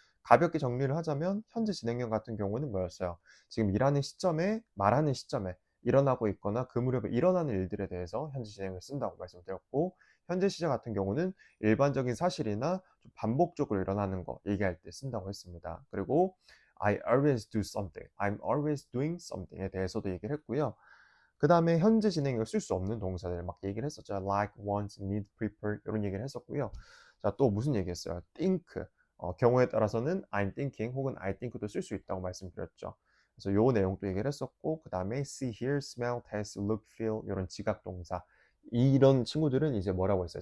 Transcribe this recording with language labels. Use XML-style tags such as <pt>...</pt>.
<ko>가볍게 정리를 하자면 현재 진행형 같은 경우는 뭐였어요? 지금 일하는 시점에 말하는 시점에 일어나고 있거나 그 무렵에 일어나는 일들에 대해서 현재 진행을 쓴다고 말씀드렸고 현재 시제 같은 경우는 일반적인 사실이나 좀 반복적으로 일어나는 거 얘기할 때 쓴다고 했습니다. 그리고</ko> <en>I always do something, I'm always doing something</en> <ko>에 대해서도 얘기를 했고요. 그 다음에 현재 진행형을 쓸 수 없는 동사들 막 얘기를 했었죠.</ko> <en>like, want, need, prepare</en> <ko>이런 얘기를 했었고요. 자, 또 무슨 얘기했어요? think, 경우에 따라서는</ko> <en>I'm thinking</en> <ko>혹은</ko> <en>I think</en> <ko>도 쓸 수 있다고 말씀드렸죠. 그래서 요 내용도 얘기를 했었고, 그 다음에</ko> <en>see, hear, smell, taste, look, feel</en> <ko>이런 지각 동사, 이런 친구들은 이제 뭐라고 했어요?</ko>